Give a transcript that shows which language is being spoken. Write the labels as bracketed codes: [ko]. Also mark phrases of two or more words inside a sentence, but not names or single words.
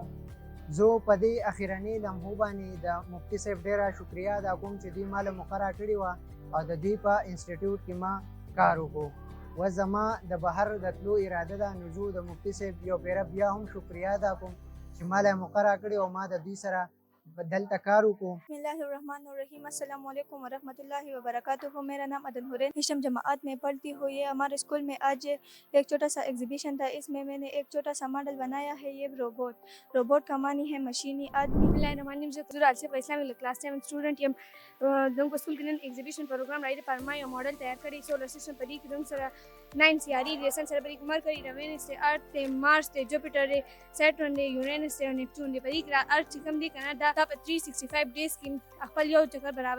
[ps] زه په دې اخیرني لمحو باندې د مفتی صاحب ډیره شکریه ادا کوم چې دوی ماله مقرره کړې وه او د دوی په انسټیټیوټ کې ما کار وکړو. و زما د بهر د تلو اراده ده، نو زه د مفتی صاحب یو پیره بیا هم شکریه ادا کوم چې ماله مقرره کړې او ما د دوی سره دلته کار وکړو. [ar] بسم الله الرحمن الرحیم. السلام علیکم ورحمۃ اللہ وبرکاتہ. [ur] میرا نام عدن حورین ہشم جماعت میں پڑھتی ہوں. یہ ہمارے اسکول میں آج ایک چھوٹا سا ایگزیبیشن تھا، اس میں نے ایک چھوٹا سا ماڈل بنایا ہے. یہ روبوٹ کا معنی ہے مشینی آدمی. [ar] بسم الله الرحمن الرحیم. [ps] زه الصبغه اسلامیک [en] class 7 student [ps] یم. زموږ په سکول کې نن ایگزیبیشن پروګرام راځي پر ما یو موډل تیار کړی. [en] solar system [ps] په دې کې زموږ سره 9 سیارې دي. سن سره په دې کې مرکری دی، وینس دی، ارث دی، مارس دی، جوپیټر دی، سیټرن دی، یورینس دی او نیپټون دی. په دې کې ارث چې کوم دی کنه دا په 365 ډیز کې خپل یو چکر برابر.